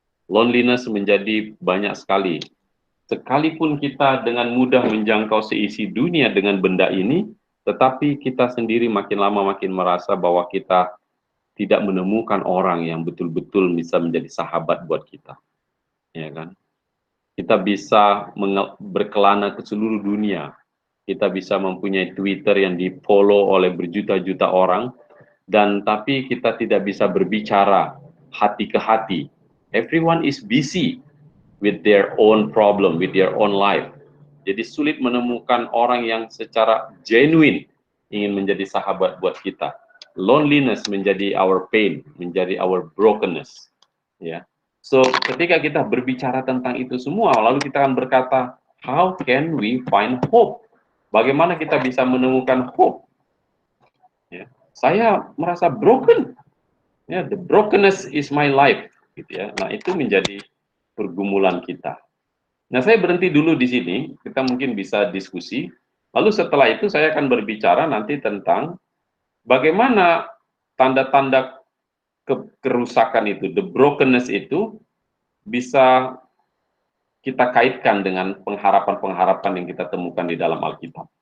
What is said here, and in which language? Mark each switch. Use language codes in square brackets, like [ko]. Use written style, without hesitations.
[id] Loneliness menjadi banyak sekali. Sekalipun kita dengan mudah menjangkau seisi dunia dengan benda ini, tetapi kita sendiri makin lama makin merasa bahwa kita tidak menemukan orang yang betul-betul bisa menjadi sahabat buat kita, ya kan? Kita bisa berkelana ke seluruh dunia. Kita bisa mempunyai Twitter yang di-follow oleh berjuta-juta orang, dan tapi kita tidak bisa berbicara hati ke hati. [en] Everyone is busy with their own problem, with their own life. [id] Jadi sulit menemukan orang yang secara genuine ingin menjadi sahabat buat kita. Loneliness menjadi [en] our pain, [id] menjadi [en] our brokenness. [id] Ya. So ketika kita berbicara tentang itu semua, lalu kita akan berkata, [en] how can we find hope? [id] Bagaimana kita bisa menemukan hope? Ya. Saya merasa broken. [en] Ya, the brokenness is my life. [id] Gitu ya. Nah itu menjadi pergumulan kita. Nah saya berhenti dulu di sini. Kita mungkin bisa diskusi. Lalu setelah itu saya akan berbicara nanti tentang bagaimana tanda-tanda kerusakan itu, the brokenness itu bisa kita kaitkan dengan pengharapan-pengharapan yang kita temukan di dalam Alkitab.